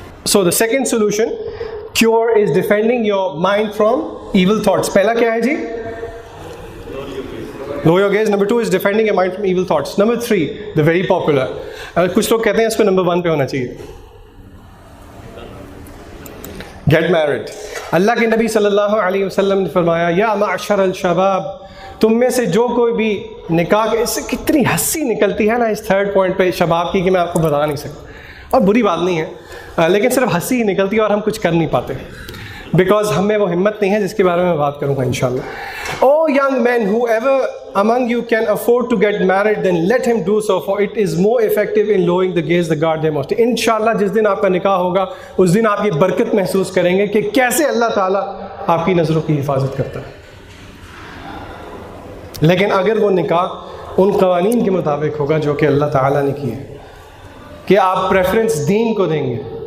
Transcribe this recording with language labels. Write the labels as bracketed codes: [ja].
[en] So the second solution, cure, is defending your mind from evil thoughts. [ur] پہلا کیا ہے جی؟ [en] Lower your gaze. Number 2 is defending your mind from evil thoughts. Number 3, the very popular. [ur] کچھ لوگ کہتے ہیں اس کو number 1 پہ ہونا چاہیے. [en] Get married. [ur] اللہ کے نبی صلی اللہ علیہ وسلم نے فرمایا [ar] یا معشر الشباب، [ur] تم میں سے جو کوئی بھی نکاح، اس سے کتنی ہنسی نکلتی ہے نا اس 3rd پوائنٹ پہ شباب کی کہ میں آپ کو بتا نہیں سکتا. اور بری بات نہیں ہے، لیکن صرف ہنسی ہی نکلتی ہے اور ہم کچھ کر نہیں پاتے بیکاز ہم میں وہ ہمت نہیں ہے جس کے بارے میں بات کروں گا انشاءاللہ. [en] Oh young men, whoever among you can afford to get married, then let him do so, for it is more effective in lowering the gaze, the guard their modesty. [ur] انشاءاللہ جس دن آپ کا نکاح ہوگا اس دن آپ یہ برکت محسوس کریں گے کہ کیسے اللہ تعالیٰ آپ کی نظروں کی حفاظت کرتا ہے. لیکن اگر وہ نکاح ان قوانین کے مطابق ہوگا جو کہ اللہ تعالیٰ نے کیے، کہ آپ پریفرنس دین کو دیں گے.